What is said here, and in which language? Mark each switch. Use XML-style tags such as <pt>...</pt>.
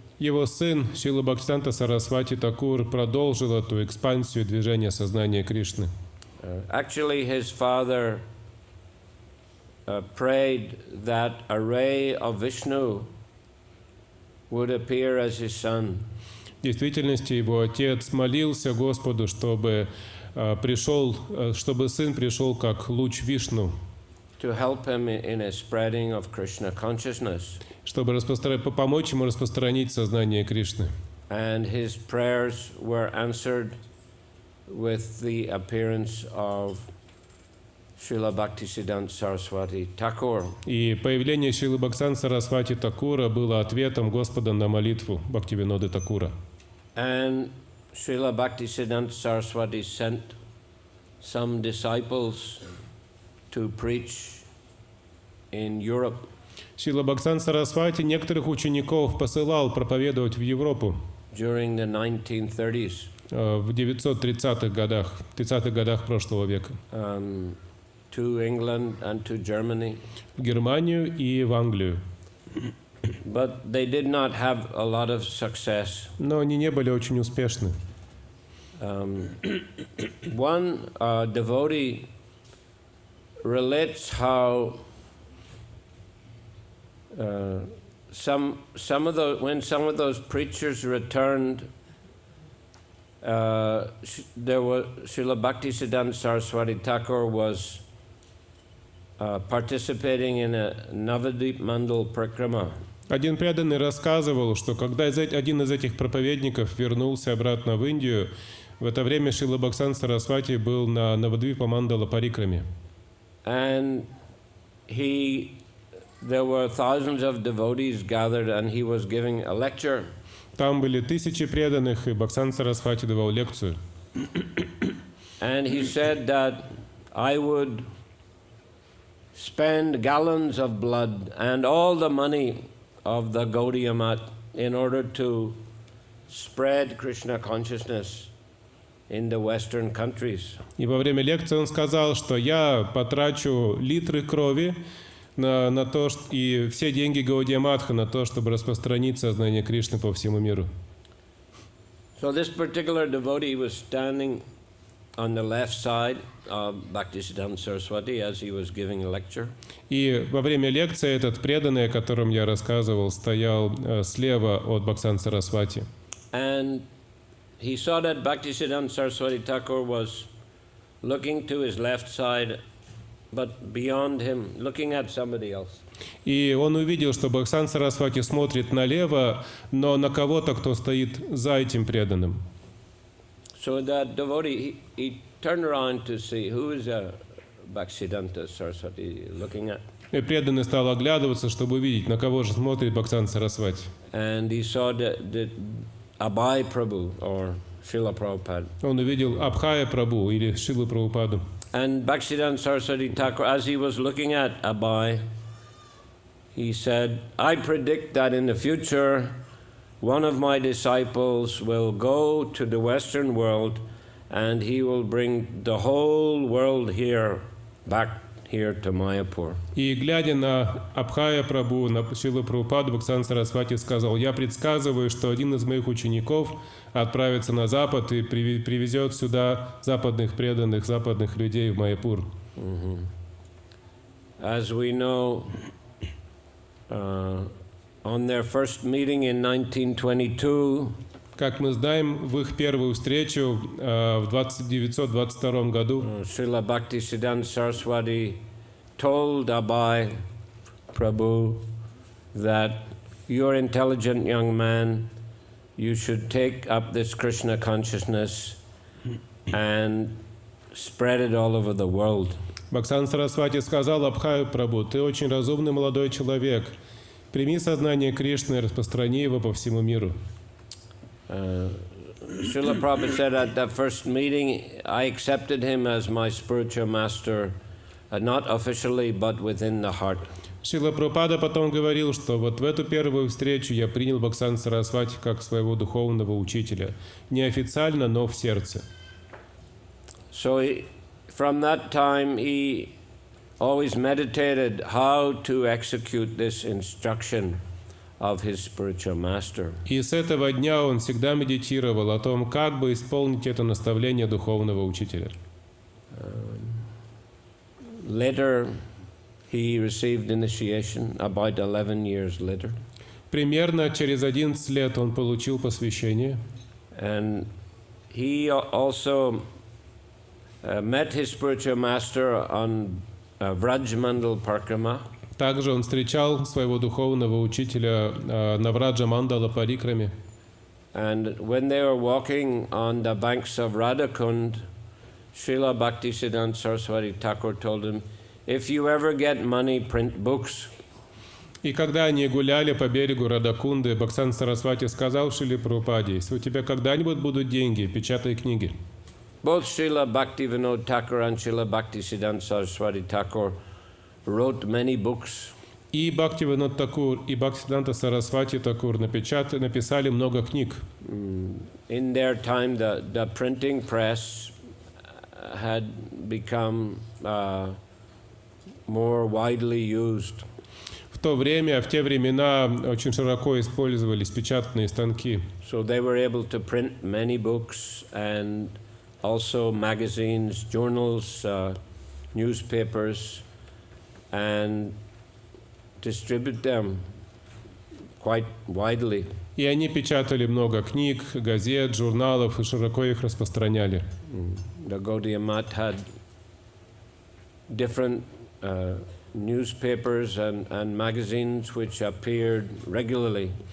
<ru>Его сын Шрила Бхактисиданта Сарасвати Такур продолжил эту экспансию движения сознания Кришны.</ru> <en>Actually, his father prayed that a ray of Vishnu would appear as his son.</en> <ru>В действительности его отец молился Господу, чтобы сын пришел как луч Вишну,</ru> <en>To help him in a spreading of Krishna consciousness.</en> <ru>чтобы помочь ему распространить сознание Кришны.</ru> <en>And his prayers were answered with the appearance of Srila Bhaktisiddhanta Saraswati Thakur.</en> <ru>И появление Шрилы Бхактисиданта Сарасвати Такура было ответом Господа на молитву Бхактивиноды Такура.</ru> <en>And Srila Bhaktisiddhanta Saraswati sent some disciples to preach in Europe.</en> <ru>Шрила Бхактисиданта Сарасвати некоторых учеников посылал проповедовать в Европу</ru> <en>During the 1930s.</en> <ru>В 30-х годах прошлого века.</ru> <en>To England and to Germany.</en> <ru>В Германию и в Англию.</ru> <en>But they did not have a lot of success.</en> <ru>Но они не были очень успешны.</ru> <en>One devotee relates how when some of those preachers returned, there was Srila Bhaktisiddhanta Saraswati Thakur was participating in a Navadvip Mandal Prakrama.</en> <ru>Один преданный рассказывал, что когда один из этих проповедников вернулся обратно в Индию, в это время Шрила Бхактисиданта Сарасвати был на Навадвипа Мандала Парикраме.</ru> <en>And there were thousands of devotees gathered, and he was giving a lecture.</en> <ru>Там были тысячи преданных, и Бхактисиданта Сарасвати давал лекцию.</ru> <en>And he said that I would spend gallons of blood and all the money of the Gaudiya Math in order to spread Krishna consciousness in the Western countries.</en> <ru>И во время лекции он сказал, что я потрачу литры крови на то, и все деньги Гаудия Матха на то, чтобы распространить сознание Кришны по всему миру.</ru> <en>So this particular devotee was standing on the left side of Bhaktisiddhanta Saraswati as he was giving a lecture.</en> <ru>И во время лекции этот преданный, о котором я рассказывал, стоял слева от Бхактисиданта Сарасвати.</ru> <en>And he saw that Bhaktisiddhanta Saraswati Thakur was looking to his left side, but beyond him, looking at somebody else.</en> <ru>И он увидел, что Бхактисиданта Сарасвати смотрит налево, но на кого-то, кто стоит за этим преданным.</ru> <en>So that devotee, he turned around to see who is Bhaktisiddhanta Saraswati looking at.</en> <ru>И преданный стал оглядываться, чтобы увидеть, на кого же смотрит Бхактисиданта Сарасвати.</ru> <en>And he saw the Abhay Prabhu or Srila Prabhupada.</en> <ru>Он увидел Абхая Прабху или Шрилу Прабхупаду.</ru> <en>And Bhaktisiddhanta Saraswati Thakur, as he was looking at Abhay, he said, I predict that in the future, one of my disciples will go to the Western world and he will bring the whole world here, back here to Mayapur.</en> <ru>И глядя на Абхая Прабху, на Шрилу Прабхупаду, Бхактисиданта Сарасвати сказал: я предсказываю, что один из моих учеников отправится на Запад и привезет сюда западных преданных, западных людей в Майяпур.</ru> <en>As we know, on their first meeting in 1922,</en> <ru>Как мы знаем, в их первую встречу в 1922 году</ru> <en>Srila Bhaktisiddhanta Saraswati told Abhay Prabhu that you're an intelligent young man, you should take up this Krishna consciousness and spread it all over the world.</en> <ru>Бхактисиданта Сарасвати сказал Абхаю Прабху: ты очень разумный молодой человек, прими сознание Кришны и распространи его по всему миру.</ru> <en>Srila Prabhupada said at that first meeting, I accepted him as my spiritual master, not officially, but within the heart.</en> <ru>Шрила Прабхупада потом говорил, что вот в эту первую встречу я принял Бхактисиданта Сарасвати как своего духовного учителя. Неофициально, но в сердце.</ru> <en>So from that time he always meditated how to execute this instruction of his spiritual master.</en> <ru>И с этого дня он всегда медитировал о том, как бы исполнить это наставление духовного учителя.</ru> <en>Later he received initiation, about 11 years later.</en> <ru>Примерно через 11 лет он получил посвящение.</ru> <en>And he also met his spiritual master on Vrajmandal Parikrama.</en> <ru>Также он встречал своего духовного учителя на Враджа-мандала Парикраме.</ru> <en>And when they were walking on the banks of Radhakund, Srila Bhaktisiddhanta Saraswati Thakur told him, if you ever get money, print books.</en> <ru>И когда они гуляли по берегу Радакунды, Бхактисиданта Сарасвати сказал Шриле Прабхупаде: если у тебя когда-нибудь будут деньги, печатай книги.</ru> <en>Both Srila Bhaktivinoda Thakur and Srila Bhaktisiddhanta Saraswati Thakur wrote many books.</en> <ru>И Бхактивинод Такур, и Бхактисиданта Сарасвати Такур написали много книг.</ru> <en>In their time, the printing press had become more widely used.</en> <ru>В то время, в те времена очень широко использовались печатные станки.</ru> <en>So they were able to print many books and also magazines, journals, newspapers, and distribute them quite widely.</en> <ru>И они печатали много книг, газет, журналов и широко их распространяли.</ru> <en>The Gaudiya Math had different newspapers and magazines which appeared regularly.</en>